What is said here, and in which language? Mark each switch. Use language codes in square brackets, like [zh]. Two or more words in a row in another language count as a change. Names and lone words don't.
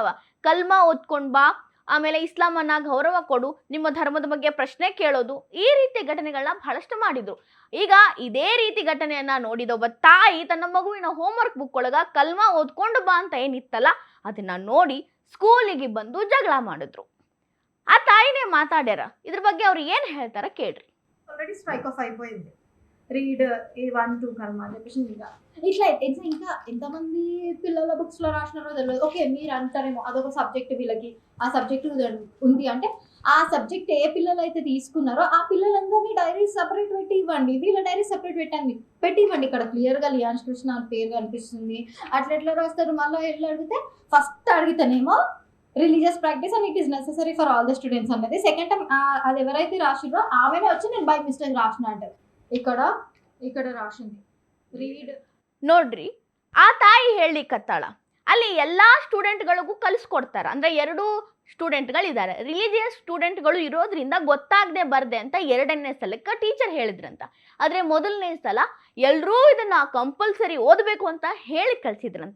[kn] ಕಲ್ಮಾ ಓದ್ಕೊಂಡ್ ಬಾ, ಆಮೇಲೆ ಇಸ್ಲಾಮನ್ನ ಗೌರವ ಕೊಡು, ನಿಮ್ಮ ಧರ್ಮದ ಬಗ್ಗೆ ಪ್ರಶ್ನೆ ಕೇಳೋದು, ಈ ರೀತಿಯ ಘಟನೆಗಳನ್ನ ಬಹಳಷ್ಟು ಮಾಡಿದ್ರು. ಈಗ ಇದೇ ರೀತಿ ಘಟನೆಯನ್ನ ನೋಡಿದ ಒಬ್ಬ ತಾಯಿ ತನ್ನ ಮಗುವಿನ ಹೋಮ್ವರ್ಕ್ ಬುಕ್ ಒಳಗ ಕಲ್ಮಾ ಓದ್ಕೊಂಡು ಬಾ ಅಂತ ಏನಿತ್ತಲ್ಲ ಅದನ್ನ ನೋಡಿ ಸ್ಕೂಲಿಗೆ ಬಂದು ಜಗಳ ಮಾಡಿದ್ರು. ಆ ತಾಯಿನೇ ಮಾತಾಡ್ಯಾರ. ಇದ್ರ ಬಗ್ಗೆ ಅವ್ರು ಏನ್ ಹೇಳ್ತಾರ ಕೇಳ್ರಿ. [en] already strike off అయిపోయింది. [te] రీడ్ A1-2 కర్మ అని చెప్పేసి ఇట్లా ఇంకా ఎంతమంది పిల్లల బుక్స్ లో రాసినారో తెలియదు. ఓకే, మీరు అంటారేమో అదొక సబ్జెక్ట్, వీళ్ళకి ఆ సబ్జెక్ట్ ఉంది అంటే ఆ సబ్జెక్ట్ ఏ పిల్లలు అయితే తీసుకున్నారో ఆ పిల్లలందరినీ డైరీ సపరేట్ పెట్టి ఇవ్వండి, వీళ్ళ డైరీ సపరేట్ పెట్టి ఇవ్వండి. ఇక్కడ క్లియర్ గా లియాన్స్ కృష్ణ పేరు కనిపిస్తుంది. అట్లా ఎట్లా రాస్తారు, మళ్ళీ వెళ్ళి అడిగితే ఫస్ట్ అడిగితేనేమో [en] religious practice and it is necessary for all the students [te] అన్నది. సెకండ్ టైం అది ఎవరైతే రాసిండ్రో ఆమెనే వచ్చి నేను [en] by mistake [te] రాసిన అంటారు. ఇక్కడ రాసింది ರೀಡ್ [kn] ನೋಡ್ರಿ. ಆ ತಾಯಿ ಹೇಳಿಕತ್ತಾಳ, ಅಲ್ಲಿ ಎಲ್ಲಾ ಸ್ಟೂಡೆಂಟ್ಗಳಿಗೂ ಕಲಿಸ್ಕೊಡ್ತಾರ. ಅಂದ್ರೆ 2 ಸ್ಟೂಡೆಂಟ್ಗಳಿದ್ದಾರೆ, ರಿಲಿಜಿಯಸ್ ಸ್ಟೂಡೆಂಟ್ಗಳು ಇರೋದ್ರಿಂದ ಗೊತ್ತಾಗದೆ ಬರ್ದೆ ಅಂತ 2ನೇ ಸಲಕ್ಕೆ ಟೀಚರ್ ಹೇಳಿದ್ರಂತ. ಆದ್ರೆ 1ನೇ ಸಲ ಎಲ್ಲರೂ ಇದನ್ನ ಕಂಪಲ್ಸರಿ ಓದಬೇಕು ಅಂತ ಹೇಳಿ ಕಳ್ಸಿದ್ರಂತ.